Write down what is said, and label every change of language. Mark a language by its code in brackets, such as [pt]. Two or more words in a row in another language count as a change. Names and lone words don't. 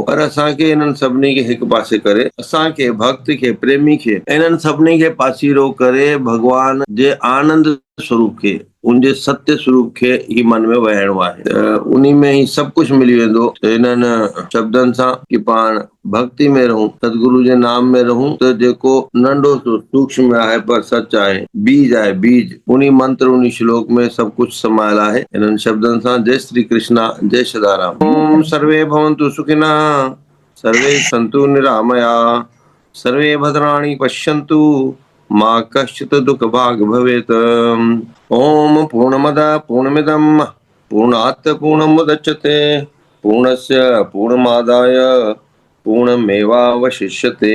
[sd] पर असांखे इन्हनि सभिनी खे हिकु पासे करे, असांखे भक्त खे, प्रेमी खे, इन्हनि सभिनी खे पासीरो करे भगवान जे आनंद स्वरूप खे, उनजे सत्य स्वरूप खे ही मन में वहाइणो आहे। त उन्ही में ही सभु कुझु मिली वेंदो। इन्हनि शब्दनि सां कि पाण भक्ति में रहूं, सतगुरु जे नाम में रहूं, त जेको नंढो सो सूक्ष्म आहे पर सच आहे, बीज आहे, बीज, उन्ही मंत्र, उन्ही श्लोक में सभु कुझु समायल आहे। इन्हनि शब्दनि सां जय श्री कृष्णा, जय सदाराम। [sa] ओम सर्वे भवन्तु सुखिनः, सर्वे सन्तु निरामया, सर्वे भद्राणि पश्यन्तु, मा कश्चित् दुःख भाग् भवेत्। ओम पूर्णमदः पूर्णमिदं पूर्णात् पूर्णमुदच्यते, पूर्णस्य पूर्णमादाय पूर्णमेवावशिष्यते।